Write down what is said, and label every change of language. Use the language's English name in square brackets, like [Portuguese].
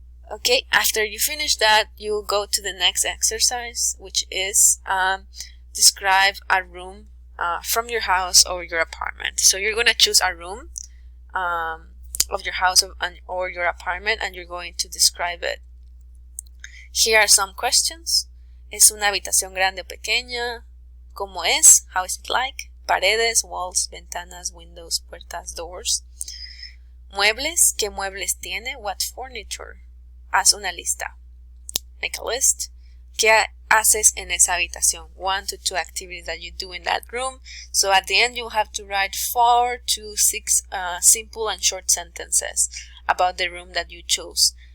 [English] Okay, after you finish that, you'll go to the next exercise, which is describe a room from your house or your apartment. So you're going to choose a room of your house or your apartment, and you're going to describe it. Here are some questions. [Spanish] ¿Es una habitación grande o pequeña? ¿Cómo es? [English] How is it like? Paredes, walls, ventanas, windows, puertas, doors. Muebles. [Spanish] ¿Qué muebles tiene? [English] What furniture? [Spanish] Haz una lista. [English] Make a list. [Spanish] ¿Qué haces en esa habitación? [English] 1 to 2 activities that you do in that room. So at the end, you'll have to write 4 to 6 simple and short sentences about the room that you chose.